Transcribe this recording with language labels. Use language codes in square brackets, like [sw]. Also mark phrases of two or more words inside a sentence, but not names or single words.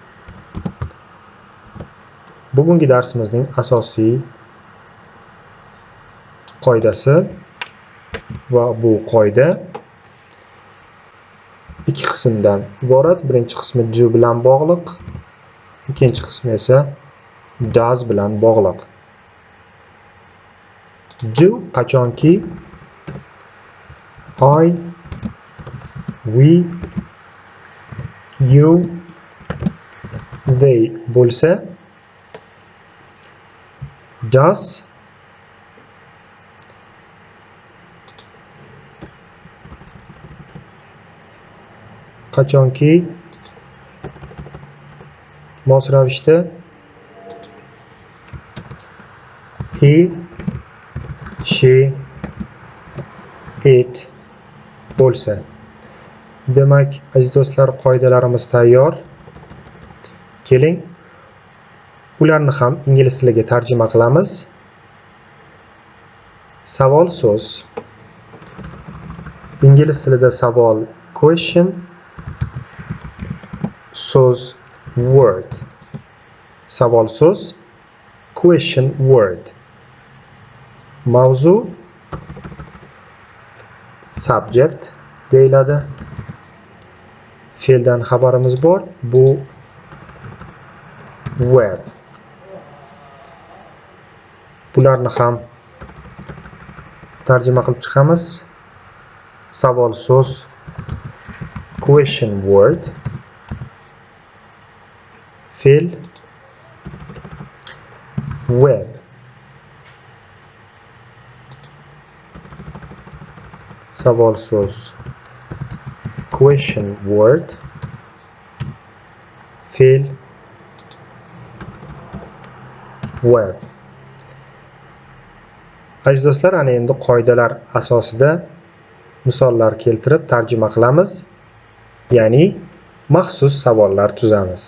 [uz] Bugungi darsimizning asosiy qoidasi va bu qoida ikki qismdan iborat. Birinchi qismi do bilan bog'liq, ikkinchi qismi esa does bilan bog'liq. Do qachonki [en] I, we, you, they [uz] bo'lsa, does qachonki mos ravishda [en] he, she, it [uz] bo'lsa. Demak, aziz do'stlar, qoidalarimiz tayyor. Keling, ularni ham ingliz tiliga tarjima qilamiz. Savol so'z. Ingliz tilida savol question, so'z word. Savol so'z [en] question word. [uz] Mavzu subject deyiladi. Fe'ldan xabarimiz bor, bu verb. Bularni ham tarjima qilib chiqamiz. Savol so'z [en] question word, [uz] fe'l verb. Savol so'z [en] question word, [uz] fe'l verb. Aziz do'stlar, ana endi qoidalar asosida misollar keltirib tarjima qilamiz. ya'ni maxsus savollar tuzamiz.